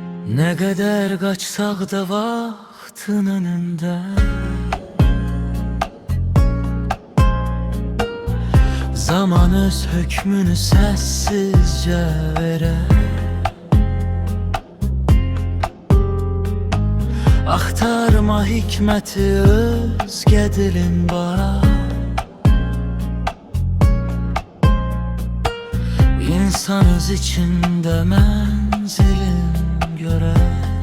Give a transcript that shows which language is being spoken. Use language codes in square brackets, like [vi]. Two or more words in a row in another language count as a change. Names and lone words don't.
[tr] Ne kadar kaçsak da vaktin önünde, zaman öz hükmünü sessizce verer. [az] Axtarma hikməti özgə dilin var. İnsan öz içində mənzilin görər.